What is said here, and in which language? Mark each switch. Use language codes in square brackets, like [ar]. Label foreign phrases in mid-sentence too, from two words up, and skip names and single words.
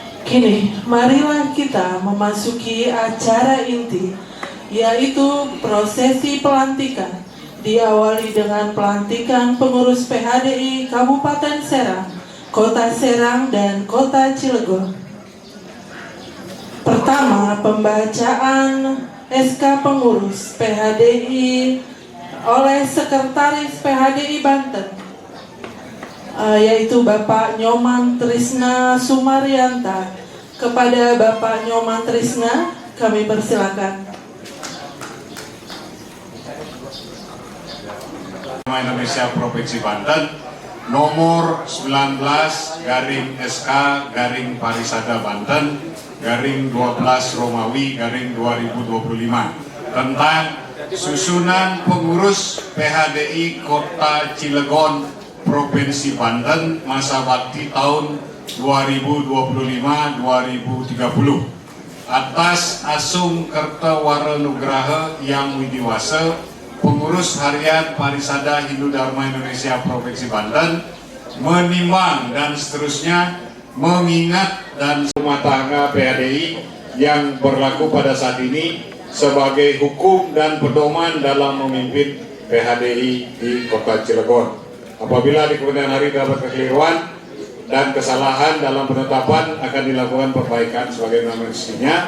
[id] Kini, marilah kita memasuki acara inti, yaitu prosesi pelantikan. Diawali dengan pelantikan pengurus PHDI Kabupaten Serang, Kota Serang, dan Kota Cilegon. Pertama, pembacaan SK pengurus PHDI oleh Sekretaris PHDI Banten, yaitu Bapak Nyoman Trisna Sumarianta. Kepada Bapak Nyoman Trisna, kami persilakan. Indonesia Provinsi Banten nomor 19 garing SK garing Parisada Banten garing 12 Romawi garing 2025 tentang susunan pengurus PHDI Kota Cilegon Provinsi Banten masa bakti tahun 2025-2030 atas Asung Kertawarenugraha Yang Widiwasa, pengurus harian Parisada Hindu Dharma Indonesia Provinsi Banten, menimbang dan seterusnya mengingat dan rumah tangga PHDI yang berlaku pada saat ini sebagai hukum dan pedoman dalam memimpin PHDI di Kota Cilegon. Apabila di kemudian hari dapat kekeliruan dan kesalahan dalam penetapan, akan dilakukan perbaikan sebagaimana mestinya.